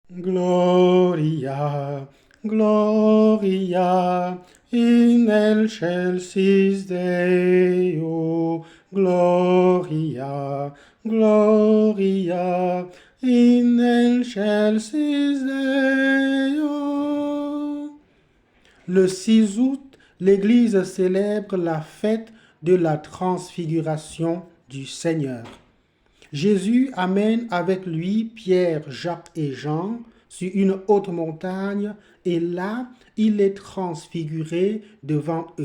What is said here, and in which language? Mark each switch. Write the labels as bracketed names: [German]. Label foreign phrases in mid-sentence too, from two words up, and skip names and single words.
[Latin] Gloria, Gloria, in excelsis Deo. Gloria, Gloria, in excelsis Deo. [French] Le 6 août, l'Église célèbre la fête de la transfiguration du Seigneur. Jésus amène avec lui Pierre, Jacques et Jean sur une haute montagne et là, il est transfiguré devant eux.